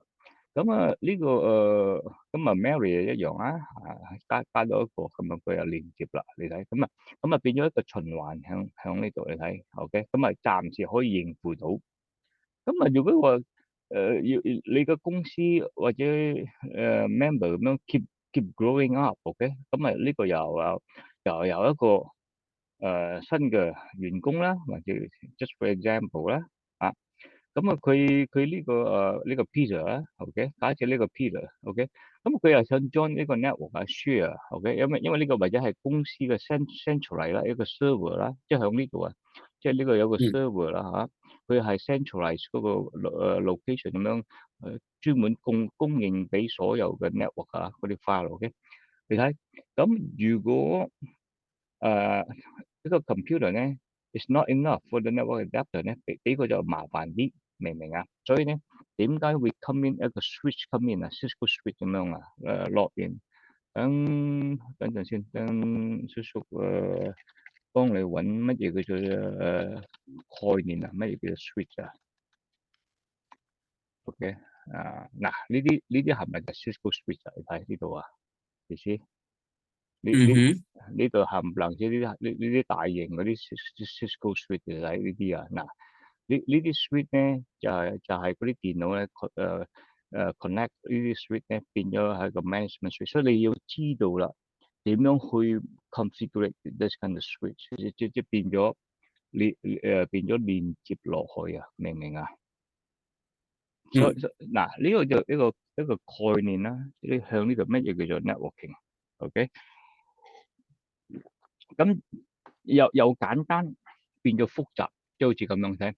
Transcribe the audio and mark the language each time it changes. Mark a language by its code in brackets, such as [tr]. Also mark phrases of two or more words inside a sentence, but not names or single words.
[yue] 咁啊呢個咁啊 Mary 一樣啊，加多一個，咁啊佢又連接啦，你睇，咁啊變咗一個循環向呢度你睇，OK，咁啊暫時可以應付到。咁啊如果話要你個公司或者member 咁樣 [en] keep growing up， [yue] OK，咁啊呢個又有一個新嘅員工啦，或者 [en] just for example [yue] 啦，啊。咁啊，佢呢個 Peter 啊，OK，假設呢個 Peter，OK，咁佢又想 join 呢個 network 啊 share，OK，因為呢個或者係公司嘅 centralize 啦，一個 server 啦，即係響呢度啊，即係呢個有個 server 啦嚇，佢係 centralize 嗰個location 咁樣專門供應俾所有嘅 network 啊嗰啲 file，OK，你睇，咁如果呢個 computer 咧 [en] is not enough for the network adapter [yue] 咧，俾佢就麻煩啲。明唔明啊？所以咧，點解會 [en] come in [yue] 一個 [en] switch come in [yue] 啊 ，Cisco switch 咁樣啊？落邊，等陣先，等叔叔幫你揾乜嘢叫做概念啊？乜嘢叫做 switch 啊？OK 嗱，呢啲係咪就 Cisco switch 啊？你睇呢度啊，意思？呢度冚唪唥即係呢啲大型嗰啲 Cisco switch 嚟睇呢啲啊，嗱。呢啲 switch 咧就係嗰啲電腦咧connect 呢啲 switch 咧變咗係個 [en] management switch， [yue] 所以你要知道啦點樣去 [en] configure this kind of switch， [yue] 即變咗變咗連接落去啊，明唔明啊？所以嗱呢個就一個概念啦，你向呢度乜嘢叫做 networking，OK？咁又簡單變咗複雜，即係好似咁樣睇。